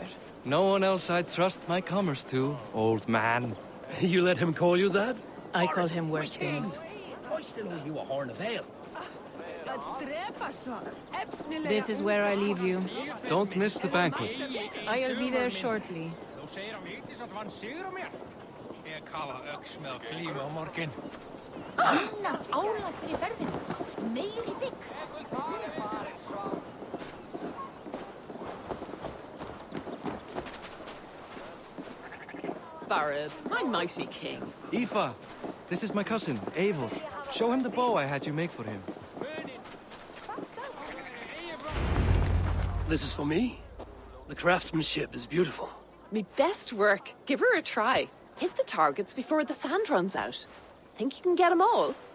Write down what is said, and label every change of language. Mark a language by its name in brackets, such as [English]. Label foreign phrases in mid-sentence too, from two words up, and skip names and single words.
[English] No one else I'd trust my commerce to, old man. You let him call you that? I call him worse things. I still owe you a horn of ale. This is where I leave you. Don't miss the banquet. I'll be there shortly. [Icelandic] Annar álag fyrir ferðina. Meiri bygg. [English] Barad, my mighty king. Aoife, this is my cousin, Eivor. Show him the bow I had you make for him. This is for me? The craftsmanship is beautiful. Me best work. Give her a try. Hit the targets before the sand runs out. Think you can get them all?